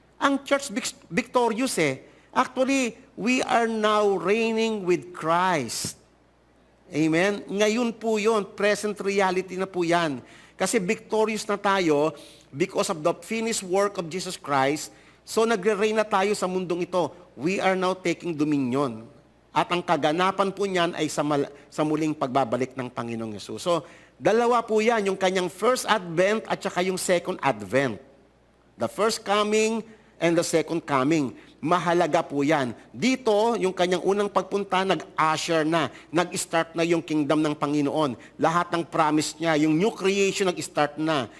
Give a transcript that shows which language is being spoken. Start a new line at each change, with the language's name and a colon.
Filipino: Ang church victorious eh.
English: Actually, we are now reigning with Christ. Amen?
Filipino: Ngayon po yun, present reality na po yan. Kasi victorious na tayo
English: because of the finished work of Jesus Christ.
Filipino: So nagre-reign na tayo sa mundong ito.
English: We are now taking dominion.
Filipino: At ang kaganapan po niyan ay sa muling pagbabalik ng Panginoong Yesus. So, dalawa po yan, yung kanyang first advent at saka yung second advent.
English: The first coming and the second coming.
Filipino: Mahalaga po yan. Dito, yung kanyang unang pagpunta, nag-usher na. Nag-start na yung kingdom ng Panginoon. Lahat ng promise niya, yung new creation nag-start na.